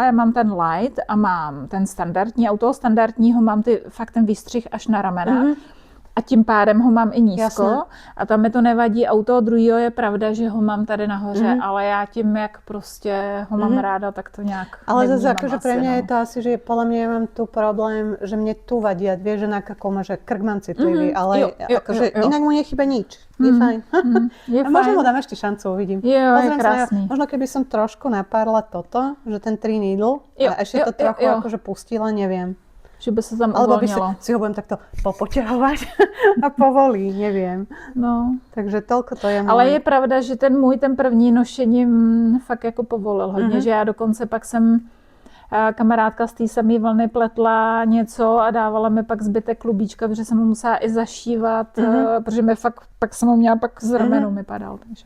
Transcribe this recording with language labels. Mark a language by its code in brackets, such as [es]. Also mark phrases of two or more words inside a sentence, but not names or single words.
[cs] Já mám ten light a mám ten standardní. A u toho standardního mám fakt ten výstřih až na ramena. A tím pádem ho mám i nízko. [sk] Jasne. [cs] A tam mi to nevadí. A u toho druhého je pravda, že ho mám tady nahoře. Ale já tím, jak prostě ho mám ráda, tak to nějak [sk] ale zase akože pre mňa je to asi, že podľa mňa ja mám tu problém, že mne tu vadí. Vieš, že na krku má, že krk mám citlivý, ale akože inak mu nechýba nič. Je fajn. A možno mu dám ešte šancu, uvidím. [cs] Je krásný. [sk] Možno keby som trošku napárla toto, že ten 3 needle a ešte to trochu akože pustila, neviem. Že by sa tam alebo uvoľnilo. by si ho budem takto popoťahovať a povolí, neviem. No. Takže toľko to je. [cs] Ale je pravda, že ten první nošením fakt jako povolil hodně, že já dokonce pak jsem kamarádka z té samé vlny pletla něco a dávala mi pak zbytek klubíčka, protože jsem ho musela i zašívat, protože mi fakt, pak jsem ho měla pak z ramenu mi padal.